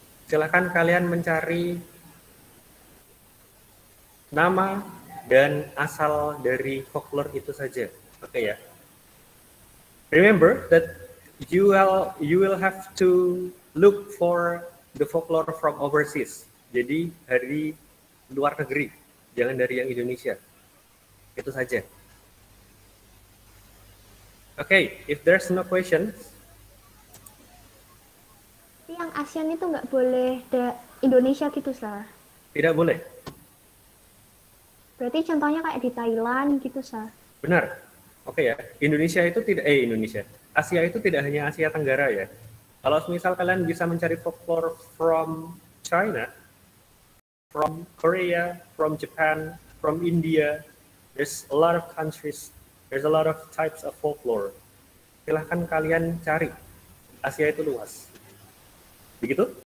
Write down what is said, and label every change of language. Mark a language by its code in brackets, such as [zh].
[id] Silakan kalian mencari nama dan asal dari folklore itu saja. Oke ya. [en] Remember that you will have to look for the folklore from overseas. [id] Jadi dari luar negeri, jangan dari yang Indonesia. Itu saja. [en] Oke, if there's no questions. [id] Yang ASEAN itu nggak boleh Indonesia gitu, Sir. Tidak boleh. Berarti contohnya kayak di Thailand gitu, Sir. Benar. Oke ya. Indonesia itu tidak Indonesia. Asia itu tidak hanya Asia Tenggara ya. Kalau misal kalian bisa mencari folklore [en] from China, from Korea, from Japan, from India. There's a lot of countries, there's a lot of types of folklore. [id] Silahkan kalian cari. Asia itu luas. Begitu?